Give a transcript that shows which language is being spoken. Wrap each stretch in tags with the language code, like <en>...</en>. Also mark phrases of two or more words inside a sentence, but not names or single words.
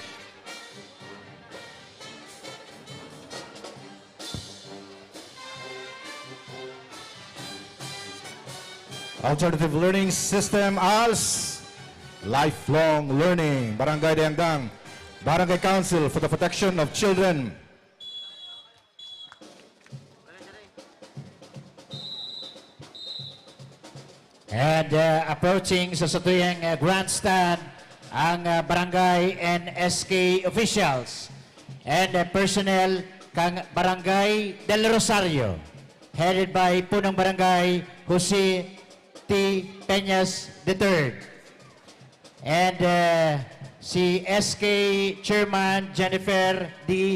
<en>Alternative Learning System ALS, Lifelong Learning, Barangay Dayangdang, Barangay Council for the Protection of Children.</en> <bik>And approaching sa satuyang grandstand ang</bik> <en>barangay and SK officials and personnel</en> <bik>kang Barangay del Rosario</bik> <en>headed by</en> <bik>Punong Barangay Jose T. Peñas III and si SK Chairman Jennifer D.</bik>